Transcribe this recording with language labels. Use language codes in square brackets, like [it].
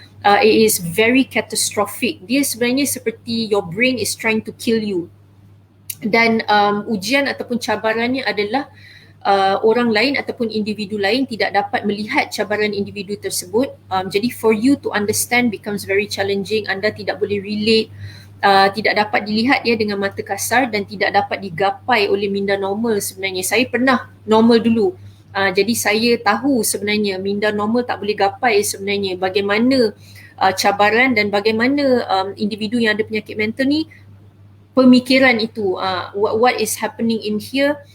[en] It is very catastrophic. [ms] Dia sebenarnya seperti [en] your brain is trying to kill you. [ms] Dan ujian ataupun cabarannya adalah orang lain ataupun individu lain tidak dapat melihat cabaran individu tersebut. Jadi [en] for you to understand becomes very challenging. [ms] Anda tidak boleh relate, tidak dapat dilihat ya dengan mata kasar dan tidak dapat digapai oleh minda normal sebenarnya. Saya pernah normal dulu. Jadi saya tahu sebenarnya minda normal tak boleh gapai sebenarnya. Bagaimana cabaran dan bagaimana individu yang ada penyakit mental ni pemikiran itu, [en] what is happening in here.